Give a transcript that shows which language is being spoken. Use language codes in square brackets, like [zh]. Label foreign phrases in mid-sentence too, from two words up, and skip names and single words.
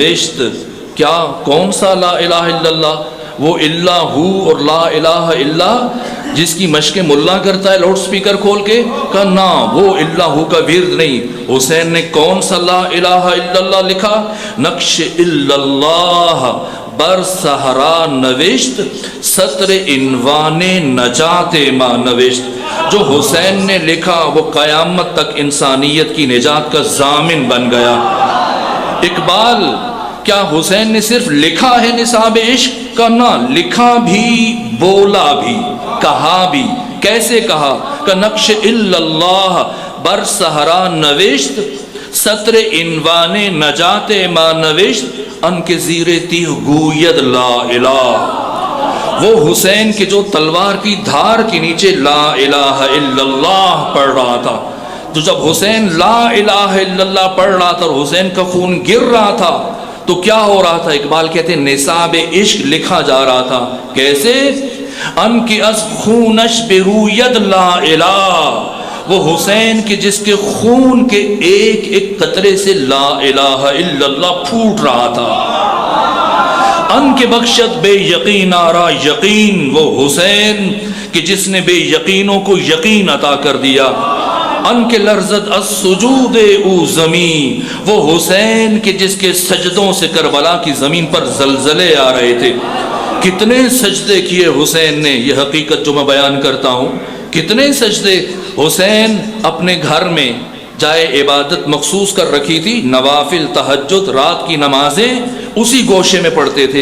[ur] کون سا [ar] لا الہ الا اللہ؟ [ur] وہ [ar] اللہ ہو [ur] اور [ar] لا الہ الا [ur] جس کی مشق ملا کرتا ہے لاؤڈ سپیکر کھول کے، کہا نا وہ [ar] اللہ ہو [ur] کا ورد نہیں۔ حسین نے کون سا [ar] لا الہ الا اللہ [ur] لکھا؟ [fa] نقش الا اللہ بر صحرا نوشت، سطر عنوان نجات ماں نوشت۔ [ur] جو حسین نے لکھا وہ قیامت تک انسانیت کی نجات کا ضامن بن گیا۔ اقبال کیا حسین نے صرف لکھا ہے نصاب عشق کا؟ نہ، لکھا بھی، بولا بھی، کہا بھی۔ کیسے کہا؟ کہ [fa] نقش الا اللہ بر صحرا نوشت، سطر عنوان نجات ما نوشت، ان کے زیر تیغ گوید لا الہ۔ [ur] وہ حسین کے جو تلوار کی دھار کے نیچے [ar] لا الہ الا اللہ [ur] پڑھ رہا تھا، تو جب حسین [ar] لا الہ الا اللہ [ur] پڑھ رہا تھا اور حسین کا خون گر رہا تھا تو کیا ہو رہا تھا؟ اقبال کہتے ہیں نصاب عشق لکھا جا رہا تھا۔ کیسے؟ [fa] ان کی از خونش بروید لا الہ، [ur] وہ حسین کے جس کے خون کے ایک ایک قطرے سے [ar] لا الہ الا اللہ [ur] پھوٹ رہا تھا۔ [fa] ان کے بخشت بے یقین آرا یقین، [ur] وہ حسین کہ جس نے بے یقینوں کو یقین عطا کر دیا۔ [fa] ان کے لرزد از سجود او زمین، [ur] وہ حسین کہ جس کے سجدوں سے کربلا کی زمین پر زلزلے آ رہے تھے۔ کتنے سجدے کیے حسین نے، یہ حقیقت جو میں بیان کرتا ہوں، کتنے سجدے حسین اپنے گھر میں جائے عبادت مخصوص کر رکھی تھی، نوافل، تہجد، رات کی نمازیں اسی گوشے میں پڑھتے تھے۔